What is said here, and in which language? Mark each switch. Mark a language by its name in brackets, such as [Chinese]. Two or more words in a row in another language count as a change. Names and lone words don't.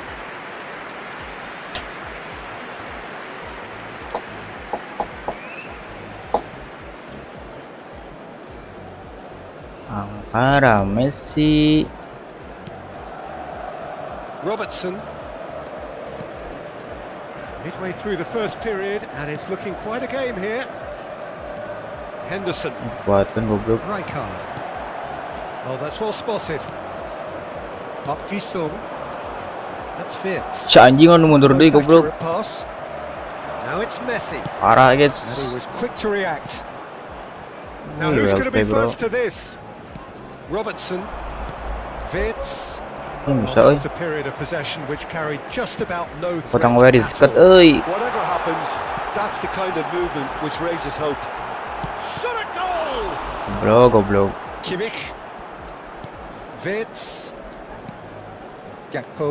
[English] Para Messi. Robertson. Midway through the first period, and it's looking quite a game here. Henderson. [Indonesian] Kuatkan goblok. [English] Rijkaard. Oh, that's well spotted. Up Jisung. That's Fitz. [Sundanese] Si anjing anu mundur deui goblok. [English] Pass. Now it's Messi. [Indonesian] Parah [English] And he guys. was quick to react. Now Oh, who's well going to be played, bro. first to this? Robertson. Fitz. [Indonesian] Ini bisa [English] That [Sundanese] euy. [English] was a period of possession which carried just about no threat [Sundanese] Potong wae [English] at risket all. [Sundanese] euy. [English] Whatever happens, that's the kind of movement which raises hope. Shot a goal! [Indonesian] Goblok. [English] Kimmich. Fitz. Gakpo.